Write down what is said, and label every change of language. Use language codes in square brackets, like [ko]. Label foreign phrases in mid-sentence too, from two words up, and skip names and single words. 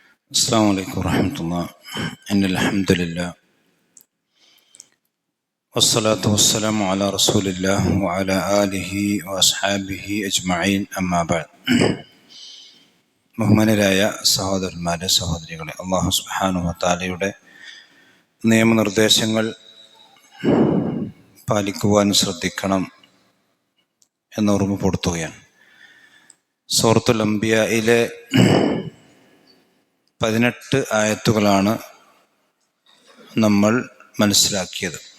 [ar] السلام عليكم ورحمة الله. إن الحمد لله والصلاة والسلام على رسول الله وعلى آله وأصحابه أجمعين أما بعد. [ml] ബഹുമാനരായ സഹോദരന്മാരെ സഹോദരികളെ, [ar] الله سبحانه وتعالى [ml] നിയമനിർദ്ദേശങ്ങൾ പാലിക്കുവാൻ ശ്രദ്ധിക്കണം എന്ന് ഓർമ്മപ്പെടുത്തുകയാണ്. സൂറത്തുൽ അംബിയായിലെ 18 ആയത്തുകളാണ് നമ്മൾ മനസ്സിലാക്കിയത്.